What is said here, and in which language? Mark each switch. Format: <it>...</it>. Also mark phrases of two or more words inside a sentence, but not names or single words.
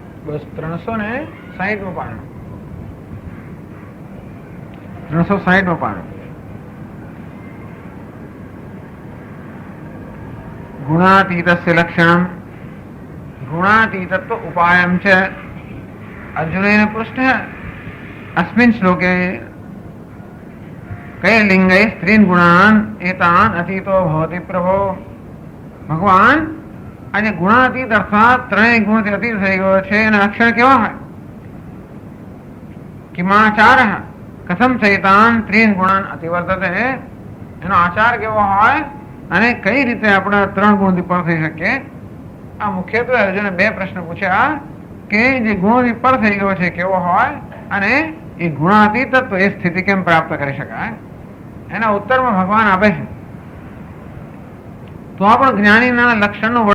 <gu>બસ 360 પાનું 360 પાનું</gu> <sa>गुणातीतस्य लक्षणं गुणातीतत्व उपायं च अर्जुनेन पृष्टः अस्मिन् श्लोके कई लिंगै स्त्रीन् गुणान् एतान् अतीतो भवति प्रभो</sa> <gu>ભગવાન આજ ગુણાતીત અર્થાત ત્રણેય ગુણથી અતીત થઈ ગયો છે એના લક્ષણ કેવા હોય</gu> <sa>કિમાચારઃ કથમ ચૈતાન ત્રીન ગુણાન અતિવર્તતે</sa> <gu>એનો આચાર કેવો હોય અને કઈ રીતે આપણે ત્રણ ગુણથી પર થઈ શકીએ આ મુખ્યત્વે અર્જુને બે પ્રશ્ન પૂછ્યા કે જે ગુણથી પર થઈ ગયો છે કેવો હોય અને એ ગુણાતીત તત્વ એ સ્થિતિ કેમ પ્રાપ્ત કરી શકાય એના ઉત્તરમાં ભગવાન આપે છે તો આપણે જ્ઞાનીના લક્ષણનું</gu>